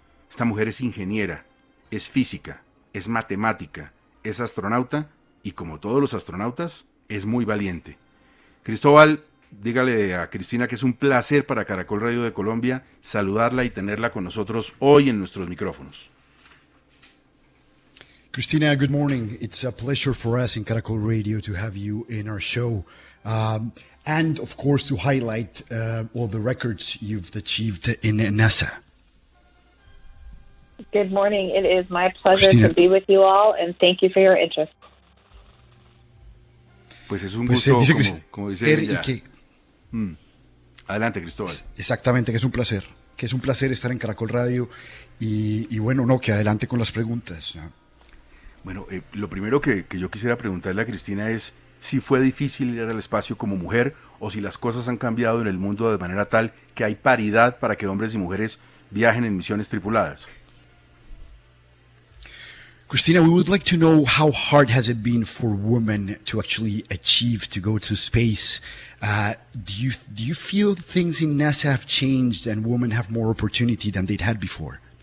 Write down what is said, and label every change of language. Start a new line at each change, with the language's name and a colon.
Spanish: Esta mujer es ingeniera, es física, es matemática, es astronauta y como todos los astronautas, es muy valiente. Cristóbal, dígale a Cristina que es un placer para Caracol Radio de Colombia saludarla y tenerla con nosotros hoy en nuestros micrófonos.
English: Christina, good morning. It's a pleasure for us in Caracol Radio to have you in our show. And, of course, to highlight all the records you've achieved in NASA. Good morning. It is my pleasure Christina. to be with you all, and thank you for your interest.
Spanish: Pues es un gusto, como dice ella. Que, Adelante, Cristóbal. Exactamente, que es un placer estar en Caracol Radio y bueno, no, que adelante con las preguntas, ¿no? Bueno, lo primero que yo quisiera preguntarle a Cristina es si fue difícil ir al espacio como mujer o si las cosas han cambiado en el mundo de manera tal que hay paridad para que hombres y mujeres viajen en misiones tripuladas.
English: Christina, we would like to know how hard has it been for women to actually achieve to go to space. Do you feel things in NASA have changed and women have more opportunity than they'd had before?